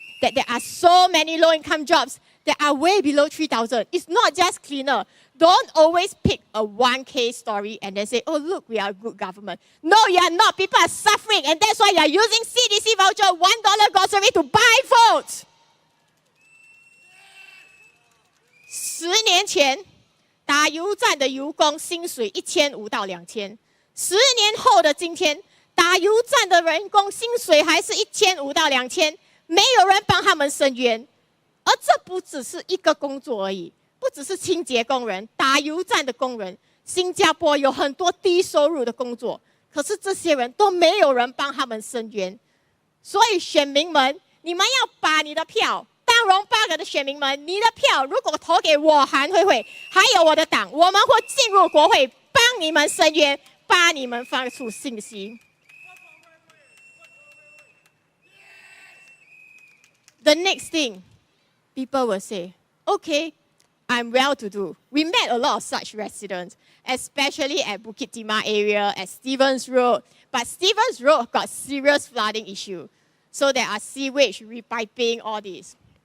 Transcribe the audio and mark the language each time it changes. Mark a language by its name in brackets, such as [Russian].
[English] That there are so many low-income jobs that are way below 3,000. It's not just cleaner. Don't always pick a 1K story and then say, oh, look, we are a good government. No, you are not. People are suffering, and that's why you are using CDC voucher, $1 grocery to buy votes. [Chinese] 10年前，打油站的油工薪水1500到2000。 10年后的今天，打油站的人工薪水还是1500到2000，没有人帮他们申冤。而这不只是一个工作而已，不只是清洁工人、打油站的工人。新加坡有很多低收入的工作，可是这些人都没有人帮他们申冤。所以选民们，你们要把你的票。当容八个的选民们，你的票如果投给我韩慧慧，还有我的党，我们会进入国会，帮你们申冤，帮你们发出信息。 [English] The next thing, people will say, okay, I'm well-to-do. We met a lot of such residents, especially at Bukit Timah area, at Stevens Road. But Stevens Road got serious flooding issue. So there are sewage, repiping, all this.